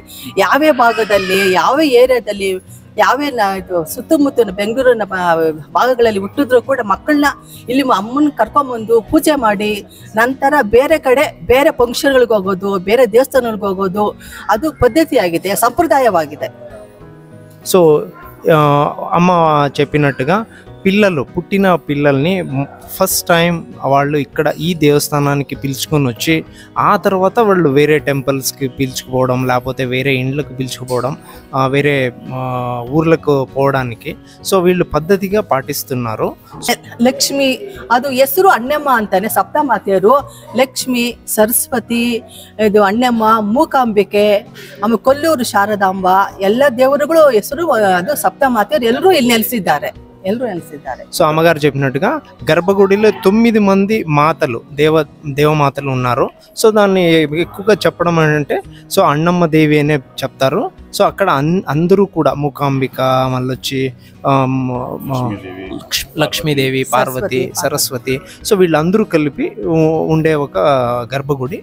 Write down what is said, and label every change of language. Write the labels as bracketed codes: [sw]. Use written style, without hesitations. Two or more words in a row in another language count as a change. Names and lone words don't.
[kn] ಯಾವ್ಯಾವ ಭಾಗದಲ್ಲಿ ಯಾವ ಏರಿಯಾದಲ್ಲಿ ಯಾವೆಲ್ಲ ಇದು ಸುತ್ತಮುತ್ತಲಿನ ಬೆಂಗಳೂರಿನ ಭಾಗಗಳಲ್ಲಿ ಹುಟ್ಟಿದ್ರು ಕೂಡ ಮಕ್ಕಳನ್ನ ಇಲ್ಲಿ ಅಮ್ಮನ ಕರ್ಕೊಂಬಂದು ಪೂಜೆ ಮಾಡಿ ನಂತರ ಬೇರೆ ಕಡೆ ಬೇರೆ ಫಂಕ್ಷನ್ಗಳಿಗೆ ಹೋಗೋದು, ಬೇರೆ ದೇವಸ್ಥಾನಗಳಿಗೆ ಹೋಗೋದು ಅದು ಪದ್ಧತಿಯಾಗಿದೆ, ಸಂಪ್ರದಾಯವಾಗಿದೆ. [te] సో అమ్మ చెప్పినట్టుగా పుట్టిన పిల్లల్ని [en] first time [te] వాళ్ళు ఇక్కడ ఈ దేవస్థానానికి పిలుచుకొని వచ్చి ఆ తర్వాత వాళ్ళు వేరే టెంపుల్స్కి పిలుచుకుపోవడం, లేకపోతే వేరే ఇండ్లకు పిలుచుకుపోవడం, వేరే ఊర్లకు పోవడానికి సో వీళ్ళు పద్ధతిగా పాటిస్తున్నారు. [kn] ಲಕ್ಷ್ಮಿ ಅದು ಹೆಸರು ಅಣ್ಣಮ್ಮ ಅಂತಾನೆ, ಸಪ್ತಮಾತೆಯರು ಲಕ್ಷ್ಮಿ, ಸರಸ್ವತಿ, ಇದು ಅಣ್ಣಮ್ಮ, ಮೂಕಾಂಬಿಕೆ, ಆಮೇಲೆ ಕೊಲ್ಲೂರು ಶಾರದಾಂಬ ಎಲ್ಲ ದೇವರುಗಳು ಹೆಸರು ಅದು ಸಪ್ತಮಾತೆಯರು ಎಲ್ಲರೂ ಇಲ್ಲಿ ನೆಲೆಸಿದ್ದಾರೆ. ಎಲ್ಲರೂ ನೆಲೆಸಿದ್ದಾರೆ. [te] సో అమ్మగారు చెప్పినట్టుగా గర్భగుడిలో 9 మంది మాతలు దేవమాతలు ఉన్నారు. సో దాన్ని ఎక్కువగా చెప్పడం అంటే సో అన్నమ్మ దేవి అనే చెప్తారు. సో అక్కడ అందరూ కూడా మూకాంబిక, మళ్ళీ వచ్చి లక్ష్మీదేవి, పార్వతి, సరస్వతి, సో వీళ్ళందరూ కలిపి ఉండే ఒక గర్భగుడి.